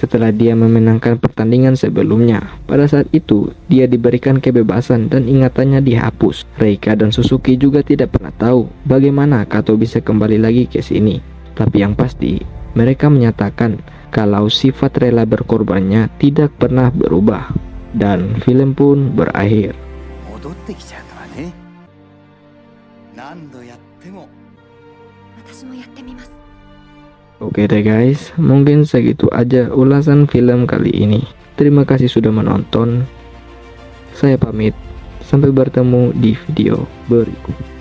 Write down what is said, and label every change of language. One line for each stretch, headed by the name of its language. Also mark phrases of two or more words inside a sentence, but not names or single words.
Indonesian: setelah dia memenangkan pertandingan sebelumnya. Pada saat itu, dia diberikan kebebasan dan ingatannya dihapus. Reika dan Suzuki juga tidak pernah tahu bagaimana Kato bisa kembali lagi ke sini. Tapi yang pasti, mereka menyatakan kalau sifat rela berkorbannya tidak pernah berubah. Dan film pun berakhir.
Japanese: 戻ってきちゃうからね。何度やっても。私もやってみます。
Indonesian: Oke deh guys, mungkin segitu aja ulasan film kali ini. Terima kasih sudah menonton. Saya pamit. Sampai bertemu di video berikut.